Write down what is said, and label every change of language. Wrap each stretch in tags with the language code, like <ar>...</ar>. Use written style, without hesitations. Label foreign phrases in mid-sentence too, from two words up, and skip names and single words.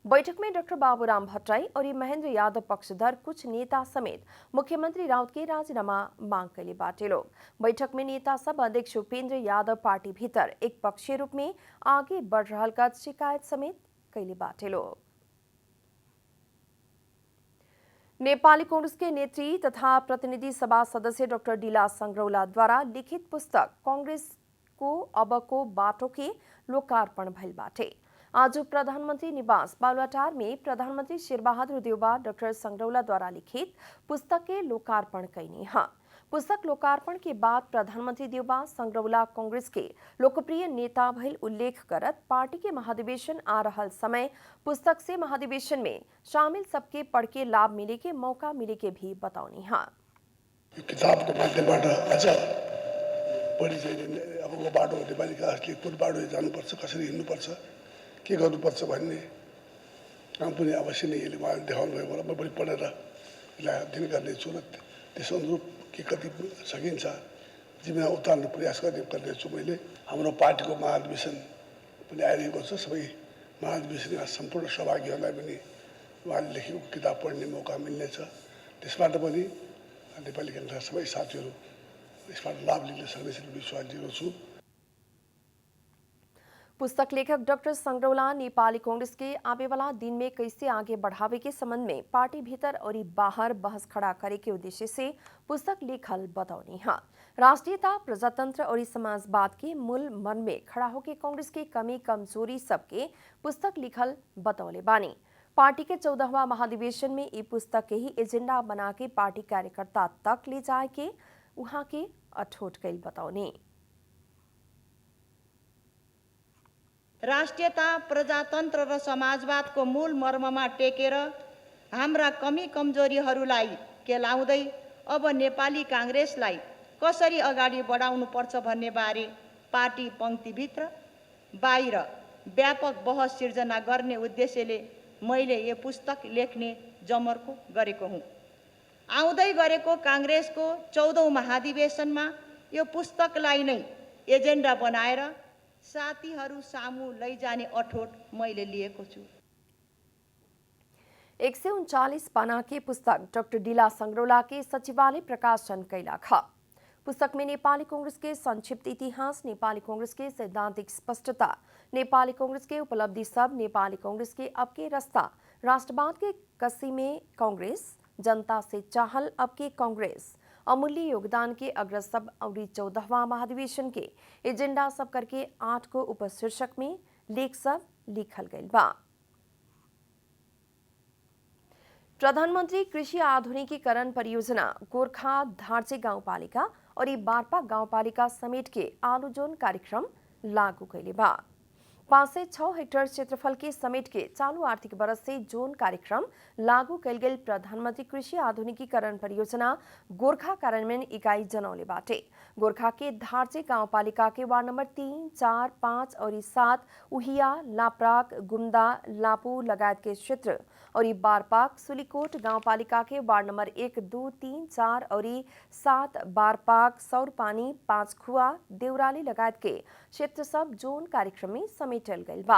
<bho>बैठक में डॉक्टर बाबूराम भट्टराई और महेंद्र यादव पक्षधर कुछ नेता समेत मुख्यमंत्री राउत के राजीनामा मांग कैले बाटे लोग। बैठक में नेता सब अध्यक्ष उपेंद्र यादव पार्टी भीतर एक पक्षीय रूप में आगे बढ़ रहा का शिकायत समेत कैले बाटे लोग। नेपाली कांग्रेस के नेत्री तथा प्रतिनिधि सभा सदस्य डॉक्टर डीला संग्रौला द्वारा लिखित पुस्तक कांग्रेस को अबको बाटो के लोकार्पण भइल बाटे। आज प्रधानमंत्री निवास बालुवाटार में प्रधानमंत्री शेरबहादुर देउबा डॉक्टर संग्रौला द्वारा लिखित पुस्तक के लोकार्पण कैनी है। पुस्तक लोकार्पण के बाद प्रधानमंत्री देउबा संग्रौला कांग्रेस के लोकप्रिय नेता भइल उल्लेख करत पार्टी के महाधिवेशन आ रहल समय पुस्तक से महाधिवेशन में शामिल सबके पढ़ के लाभ मिले के मौका मिले के भी बताउनी है।</bho> <ne>किताबको माध्यमबाट अझ बढी चाहिँ अबको बाटो नेपाली काङ्ग्रेसले कुन बाटो जानुपर्छ, कसरी हिँड्नुपर्छ, के गर्नुपर्छ भन्ने काम पनि अवश्य नै यसले उहाँले देखाउनु भएको होला। म पनि पढेर यसलाई अध्ययन गर्नेछु र त्यस अनुरूप के कति सकिन्छ जिम्मेमा उतार्ने प्रयास गर्नेछु। मैले हाम्रो पार्टीको महाधिवेशन पनि आइरहेको छ। सबै महाधिवेशनका सम्पूर्ण सहभागीहरूलाई पनि उहाँले लेखेको किताब पढ्ने मौका मिल्नेछ। त्यसबाट पनि नेपाली काङ्ग्रेसका सबै साथीहरू इसबाट लाभ लिन सक्नेछन् विश्वास दिएको छु।</ne> <bho>पुस्तक लेखक डॉक्टर संग्रौला नेपाली कांग्रेस के आवे वाला दिन में कैसे आगे बढ़ावे के संबंध में पार्टी भीतर और बाहर बहस खड़ा करे के उद्देश्य से पुस्तक लेखल बताउनी है। राष्ट्रीयता, प्रजातंत्र और समाजवाद के मूल मन में खड़ा होकर कांग्रेस की कमी कमजोरी सबके पुस्तक लिखल बतौले बानी। पार्टी के 14वां महाधिवेशन में ये पुस्तक के ही एजेंडा बना के पार्टी कार्यकर्ता तक ले जाए के वहां के अठोट कैल बताउने।</bho> <ne>राष्ट्रियता, प्रजातन्त्र र समाजवादको मूल मर्ममा टेकेर हाम्रा कमी कमजोरीहरूलाई केलाउँदै अब नेपाली काङ्ग्रेसलाई कसरी अगाडि बढाउनुपर्छ भन्ने बारे पार्टी पङ्क्तिभित्र बाहिर व्यापक बहस सिर्जना गर्ने उद्देश्यले मैले यो पुस्तक लेख्ने जमर्को गरेको हुँ। आउँदै गरेको काङ्ग्रेसको 14औं महाधिवेशनमा यो पुस्तकलाई नै एजेन्डा बनाएर साथीहरू सामु लैजाने अठोट मैले लिएको छु।</ne> <bho>139 पाना के पुस्तक डॉक्टर डीला संग्रौला के सचिवालय प्रकाशन कैला खा। पुस्तक में नेपाली कांग्रेस के संक्षिप्त इतिहास, नेपाली कांग्रेस के सैद्धांतिक स्पष्टता, नेपाली कांग्रेस के उपलब्धि सब, नेपाली कांग्रेस के अब के रास्ता, राष्ट्रवाद के कसी में कांग्रेस, जनता से चाहल अब के कांग्रेस, अमूल्य योगदान के अग्रसब और 14वां महाधिवेशन के एजेंडा सब करके 8 को उपशीर्षक में लेख सब लिखल गई बा। प्रधानमंत्री कृषि आधुनिकीकरण परियोजना गोरखा धारचे गाउँपालिका और बारपा गाउँपालिका समेत के आलू जोन कार्यक्रम लागू कैले बा। 506 हेक्टेयर क्षेत्रफल के समेट के चालू आर्थिक वर्ष से जोन कार्यक्रम लागू कैल गेल प्रधानमंत्री कृषि आधुनिकीकरण परियोजना गोरखा कार्यान्वयन इकाई जनौले बाटे। गोरखा के धारचे गाउँपालिका के वार्ड नंबर 3, 4, 5 और 7 उहिया, लाप्राक, गुम्दा, लापू लगायत के क्षेत्र और बारपाक, सुलीकोट गाउँपालिका के वार्ड नंबर 1, 2, 3, 4 और 7 बारपाक, सौरपानी, 5 खुआ, देउराली लगायत के क्षेत्र सब जोन कार्यक्रम में समेटल गइल बा।</bho>